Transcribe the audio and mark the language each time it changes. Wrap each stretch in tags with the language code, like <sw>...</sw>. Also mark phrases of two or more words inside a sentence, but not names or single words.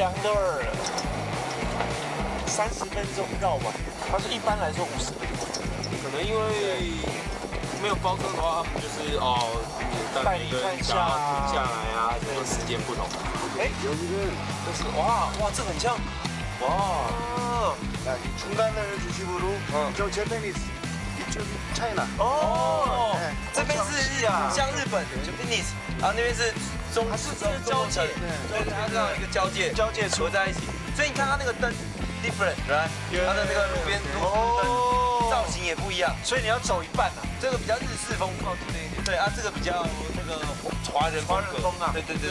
<zh>30 分钟绕完，它是一般来说50分钟。可能因为没有包车的话，就是带你看一下停下来啊，这个时间不同。就是哇，这很像。와.</zh> <ko>중간을 중심으로 저 재패니스 이쪽이 차이나.</ko> <zh>这边是像日本 Japanese， 然后那边是中交界，对，它这样一个交界合在一起，所以你看它那个灯 different， 它的那个路边路灯造型也不一样，所以你要走一半啊，这个比较日式风格，对啊，这个比较那个华人风啊，对。</zh>